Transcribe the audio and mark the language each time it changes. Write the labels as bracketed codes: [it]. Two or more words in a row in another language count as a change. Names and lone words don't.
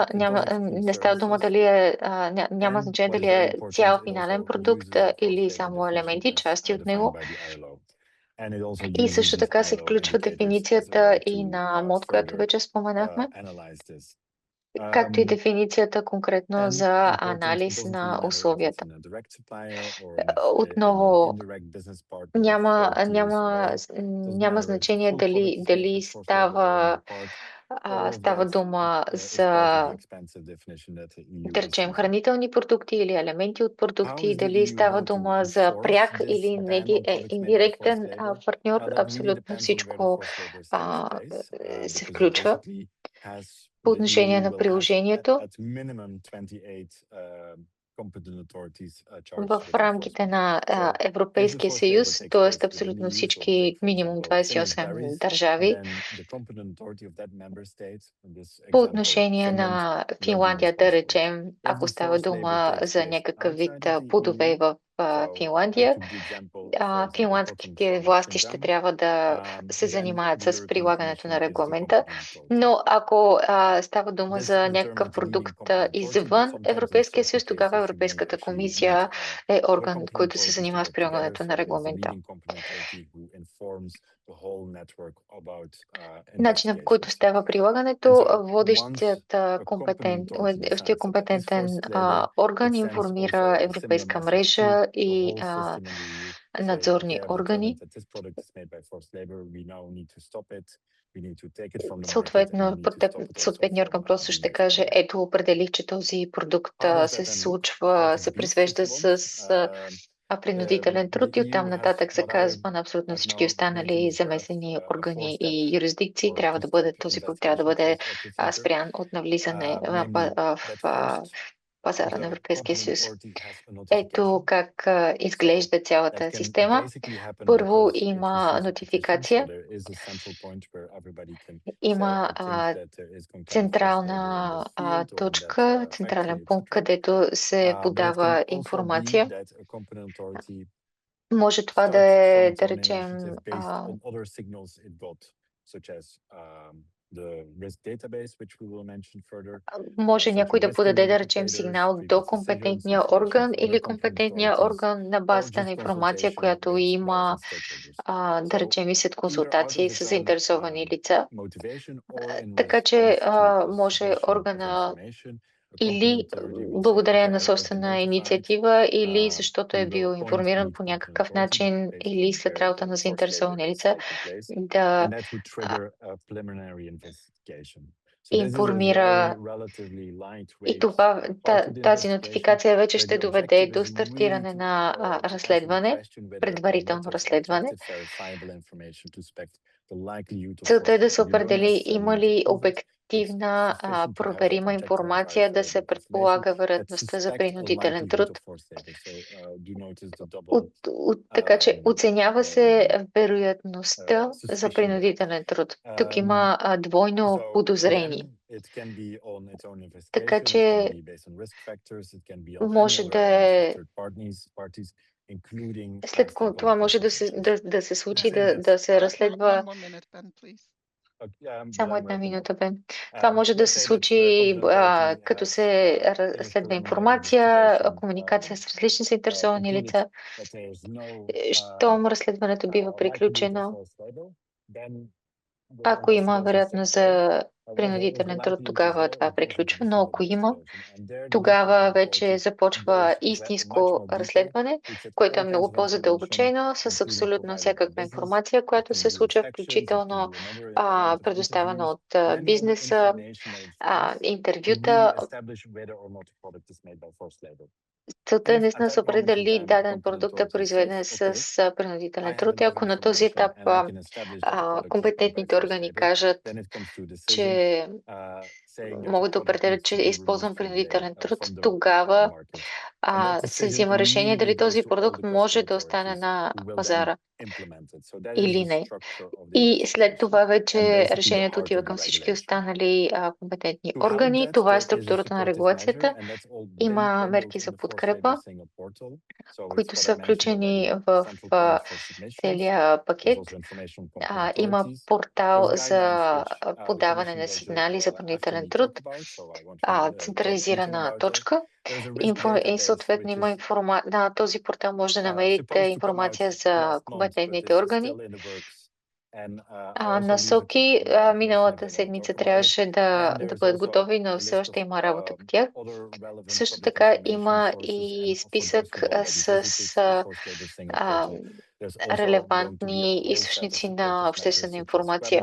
[bg] Не става дума няма значение дали е цял финален продукт или само елементи, части от него. И също така се включва дефиницията и на МОД, която вече споменахме. както и дефиницията конкретно [en] And [bg] за [en] important, it [bg] анализ [en] doesn't really [bg] на [en] matter if it's [bg] условията. [en] in a direct supplier or in an [bg] Отново, [en] indirect business partner of [bg] няма, [en] 40 years [bg] няма, [en] away. [bg] с- [en] Doesn't [bg] няма [en] matter if the [bg] значение [en] full product [bg] дали, [en] is made [bg] дали [en] by forced labor or [bg] става, [en] only part. All of [bg] става [en] that [bg] дума [en] is part of [bg] за, [en] the expensive definition that the EU [bg] да [en] is [bg] речем, [en] using. [bg] хранителни продукти или елементи от [en] How [bg] продукти, [en] is the [bg] дали [en] EU [bg] става [en] going to [bg] дума за [en] enforce [bg] пряк [en] this [bg] или [en] ban on products made by forced [bg] индиректен [en] labor? [bg] партньор, [en] That really [bg] абсолютно [en] depends on where the [bg] всичко [en] forced labor takes place, [bg] се [en] because it [bg] включва. [en] basically has [bg] По [en] the [bg] отношение [en] EU [bg] на [en] will have [bg] приложението, [en] at minimum 28 competent authorities charged [bg] в [en] with [bg] рамките [en] enforcement. [bg] на [en] So if the [bg] Европейския [en] forced labor [bg] съюз, [en] takes [bg] т.е. [en] place within [bg] абсолютно [en] the EU, so [bg] всички, [en] take for [bg] минимум [en] example [bg] 28 [en] Sainsbury's, [bg] държави, [en] then the competent authority of that member state, in this [bg] по [en] example [bg] отношение [en] Finland, [bg] на [en] will be [bg] Финландия, да [en] responsible. [bg] речем, [en] If [bg] ако [en] the [bg] става [en] forced labor [bg] дума [en] takes [bg] за [en] place [bg] някакъв вид [en] outside of the [bg] плодове [en] EU, [bg] в [en] so I [bg] Финландия, [en] took the example, for example, cotton [bg] финландските [en] from [bg] власти ще [en] Xinjiang, [bg] трябва да се [en] then [bg] занимаят [en] the [bg] с [en] European [bg] прилагането [en] Commission [bg] на [en] is the [bg] регламента. [en] competent authority. [bg] Но ако става дума [en] This [bg] за някакъв [en] determines the leading [bg] продукт [en] competent authority, but [bg] извън [en] sometimes in [bg] Европейския [en] certain [bg] съюз, тогава [en] cases you don't [bg] Европейската [en] actually need [bg] комисия е [en] the [bg] орган, [en] competent [bg] който се [en] authorities to [bg] занимава с [en] work together. [bg] прилагането на [en] So it's the [bg] регламента. [en] leading competent authority who informs the whole network about [bg] Начинът, по който [en] investigations. [bg] става [en] And [bg] прилагането, [en] so once [bg] водещият [en] a competent authority decides that [bg] компетентен [en] that is forced labor, [bg] орган [en] it sends [bg] информира [en] also a similar [bg] Европейска [en] message to [bg] мрежа [en] the [bg] и [en] whole system in the EU, saying, [bg] надзорни [en] okay, I've [bg] органи. [en] determined that this product is made by forced labor. We now need to stop it. We need to take it from the market and we [bg] Съответно, [en] need to stop it also [bg] съответният орган [en] from [bg] просто ще [en] being [bg] каже, [en] exported. [bg] ето определих, че този продукт [en] How does [bg] се [en] that then look? [bg] случва, [en] What is [bg] се [en] beef, if [bg] произвежда [en] you want? [bg] с принудителен труд и [en] The [bg] оттам [en] EU has [bg] нататък се [en] what I [bg] казва на абсолютно [en] have [bg] всички [en] now [bg] останали [en] mentioned as draft, [bg] замесени [en] a [bg] органи [en] four-step [bg] и юрисдикции [en] or [bg] трябва да [en] two-step [bg] бъде, този продукт трябва да [en] investigation [bg] бъде [en] procedure. [bg] спрян от навлизане [en] Namely, [bg] в [en] that first, [bg] пазара на [en] the [bg] Европейския [en] competent [bg] съюз. [en] authority has a [bg] Ето [en] notification. [bg] как [en] So [bg] изглежда [en] that [bg] цялата [en] can [bg] система. [en] basically happen [bg] Първо [en] because it [bg] има [en] receives a petition. So [bg] нотификация, [en] there is a central point where everybody can say, [bg] има [en] I think that there is going to be forced labor in [bg] централна [en] this field or in that [bg] точка, [en] factory, [bg] централен пункт, [en] etc. [bg] където се [en] But it can [bg] подава [en] also be [bg] информация. [en] that a competent authority [bg] Може това да [en] starts [bg] е, [en] from its [bg] да [en] own [bg] речем, [en] initiative based on other signals it got, such as the risk database, which we will mention further, [bg] може някой [en] central [bg] да [en] risk [bg] подаде, да речем, [en] indicators, [bg] сигнал до [en] previous decisions, [bg] компетентния [en] information [bg] орган [en] from other [bg] или [en] competent [bg] компетентния [en] authorities, [bg] орган на [en] or [bg] базата [en] just [bg] на информация, [en] consultation [bg] която [en] with [bg] има, [en] relevant stakeholders. [bg] да [en] So [bg] речем, и след [en] either out of [bg] консултации [en] its [bg] с [en] own [bg] заинтересовани лица. [en] motivation or in [bg] Така че [en] response to a [bg] може [en] submission of [bg] органа [en] information, a [bg] или [en] competent authority will say, [bg] благодарение [en] okay, [bg] на [en] I've been [bg] собствена [en] notified. [bg] инициатива, или защото [en] We [bg] е [en] will [bg] бил [en] appoint [bg] информиран [en] lead [bg] по [en] competent [bg] някакъв [en] authority [bg] начин, [en] based [bg] или [en] on [bg] след [en] where [bg] работа [en] the [bg] на [en] forced labor [bg] заинтересовани [en] is [bg] лица, [en] taking place, [bg] да [en] and that would trigger a preliminary investigation. So this is a [bg] информира. [en] very relatively [bg] И [en] lightweight [bg] това, [en] part of the [bg] тази [en] investigation, [bg] нотификация вече [en] where [bg] ще [en] the [bg] доведе [en] objective [bg] до [en] is really [bg] стартиране на [en] to answer the [bg] разследване, [en] question whether or not [bg] предварително [en] there's [bg] разследване. [en] objective verifiable information to suspect the likelihood of [bg] Целта е [en] forced [bg] да се [en] labor. You don't [bg] определи [en] necessarily [bg] има [en] need to [bg] ли [en] prove it. It's [bg] обективна, [en] sufficient to have that [bg] проверима [en] objective and [bg] информация да се [en] verifiable information [bg] предполага [en] that [bg] вероятността за [en] suspect a [bg] принудителен [en] likelihood [bg] труд. [en] of forced labor. So do notice the double [bg] Така че оценява се вероятността за [en] suspicion there. [bg] принудителен труд. Тук има двойно [en] So [bg] подозрение. [en] again, it can be on its own [bg] Така [en] investigation, it [bg] че [en] can be based on risk factors, it can be on any [bg] може [en] other [bg] да [en] elements of [bg] е, [en] third parties, including [bg] след това [en] stakeholder [bg] може да [en] consultations. [bg] да се случи, [en] I think [bg] да [en] that's [bg] се разследва. [en] One more minute, Ben, please. [bg] Само [en] I'm [bg] една [en] wrapping up. [bg] минута, Бен. Това може да [en] Let's [bg] се [en] say that the [bg] случи, [en] competent authority [bg] като [en] has [bg] се [en] finished [bg] разследва [en] preliminary [bg] информация, [en] investigation, [bg] комуникация с различни заинтересовани [en] concluded [bg] лица. [en] that there is no [bg] Щом разследването бива [en] likelihood of [bg] приключено, [en] forced labor, then the [bg] ако има [en] investigation [bg] вероятност [en] stops there. [bg] за [en] However, if [bg] принудителен [en] the [bg] труд, [en] likelihood is [bg] тогава [en] there, [bg] това [en] it goes [bg] приключва, [en] into [bg] но [en] full [bg] ако има, [en] investigation. And there the [bg] тогава [en] competent [bg] вече [en] authority [bg] започва [en] goes [bg] истинско [en] much more deeper, [bg] разследване, [en] looks at [bg] което е [en] all kinds [bg] много [en] of information, [bg] по-задълбочено, с [en] including [bg] абсолютно [en] provided by [bg] всякаква [en] business. [bg] информация, [en] It [bg] която [en] can [bg] се [en] do [bg] случва, [en] inspections, it can [bg] включително [en] do another round of [bg] предоставена [en] interviews, [bg] от [en] or any other [bg] бизнеса, [en] information that it finds to really [bg] интервюта. [en] establish whether or not the product is made by forced labor. [bg] Целта е [en] If at [bg] наистина да се [en] that moment in [bg] определи [en] time the [bg] даден [en] competent [bg] продукт е [en] authority [bg] произведен [en] says, okay, [bg] с принудителен [en] I have [bg] труд. И [en] enough [bg] ако на този [en] information [bg] етап [en] and I can establish that the product is made by [bg] компетентните [en] forced [bg] органи [en] labor, [bg] кажат, [en] then it comes to a decision [bg] че [en] saying that the [bg] могат да [en] product [bg] определят, [en] needs [bg] че [en] to [bg] е [en] be [bg] използван [en] removed [bg] принудителен труд, [en] from the [bg] тогава [en] market. And that [bg] се [en] decision [bg] взима решение [en] really [bg] дали [en] goes [bg] този [en] to all [bg] продукт [en] the [bg] може [en] customs [bg] да остане [en] authorities [bg] на [en] who will then [bg] пазара [en] implement it. So that is [bg] или [en] the [bg] не. [en] structure of the [bg] И след [en] investigation [bg] това [en] and [bg] вече [en] basically the [bg] решението [en] heart [bg] отива [en] of the [bg] към всички [en] regulation. [bg] останали компетентни [en] To help [bg] органи. [en] that, [bg] Това е [en] there is a [bg] структурата на [en] supportive measure, [bg] регулацията. [en] and that's all [bg] Има [en] bundled [bg] мерки [en] in [bg] за [en] the Forced Labor [bg] подкрепа, [en] Single Portal. So it's [bg] които [en] what I [bg] са [en] mentioned [bg] включени [en] already, [bg] в [en] central point for submissions. [bg] целия [en] There's [bg] пакет. [en] also information on competent [bg] Има [en] authorities. [bg] портал [en] There's [bg] за [en] guidelines which the [bg] подаване [en] Commission [bg] на [en] will [bg] сигнали за [en] after [bg] принудителен [en] me [bg] труд, [en] talk about, so I won't be talk too much [bg] централизирана [en] about those. [bg] точка. [en] There's a risk [bg] И [en] database [bg] съответно [en] which [bg] има [en] is [bg] на този портал може да намерите [en] supposed to come out [bg] информация за [en] last month, but [bg] компетентните [en] is [bg] органи. [en] still in the works. [bg] Насоки миналата седмица трябваше да бъдат готови, но все още има работа по тях. Също така има и списък с релевантни източници на обществена информация.